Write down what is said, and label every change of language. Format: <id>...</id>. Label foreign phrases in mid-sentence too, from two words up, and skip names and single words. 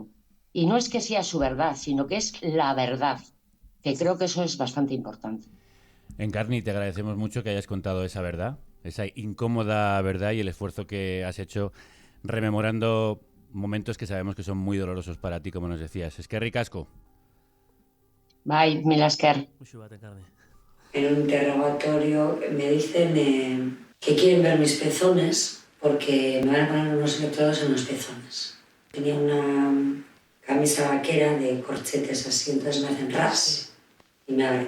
<es>Y no es que sea su verdad, sino que es la verdad, que creo que eso es bastante importante. Encarni, te agradecemos mucho que hayas contado esa verdad, esa incómoda verdad y el esfuerzo que has hecho rememorando momentos que sabemos que son muy dolorosos para ti, como nos decías.</es> <eu>Eskerrik asko. Bye, mil esker.</eu> <es>En un interrogatorio me dicen que quieren ver mis pezones porque me van a poner unos electrodos en los pezones. Tenía una camisa vaquera de corchetes así, entonces me hacen ras y me abren.</es>